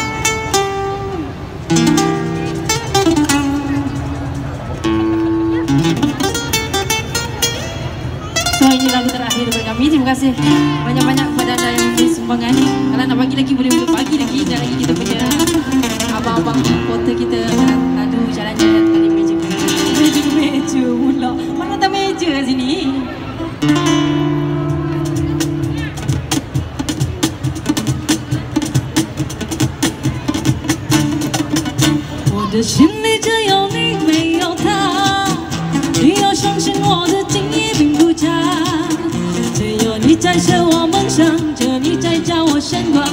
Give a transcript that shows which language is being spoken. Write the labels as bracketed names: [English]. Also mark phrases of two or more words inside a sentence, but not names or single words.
[Malay] So ini lagu terakhir daripada kami. Terima kasih banyak-banyak kepada anda yang memberi sumbangan. Kalau nak bagi lagi boleh bagi lagi. Dan lagi kita punya abang-abang porter kita lalu jalan-jalan kali meja. Meja pula. Mana tak meja sini? [Chinese] 我的心里只有你，没有他。你要相信我的情意并不假，只有你在使我梦想，只有你在叫我神话。